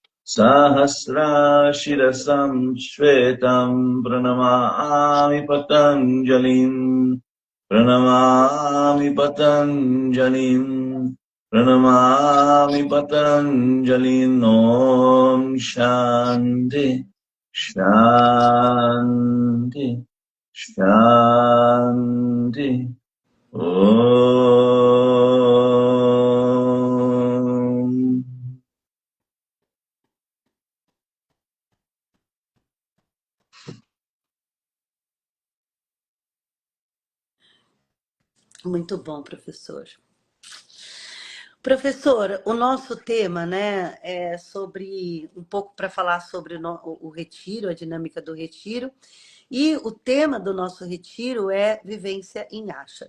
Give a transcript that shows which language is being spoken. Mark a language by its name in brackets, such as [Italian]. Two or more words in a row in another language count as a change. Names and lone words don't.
[Sanskrit] सहस्रशिरसं श्वेतं प्रणमामि पतञ्जलिम् प्रणमामि पतञ्जलिम् प्रणमामि पतञ्जलिम् ॐ शान्ति शान्ति शान्ति ॐ. [Portuguese] Muito bom, professor. Professor, o nosso tema, né, é sobre um pouco para falar sobre o retiro, a dinâmica do retiro, e o tema do nosso retiro é vivência em ashram.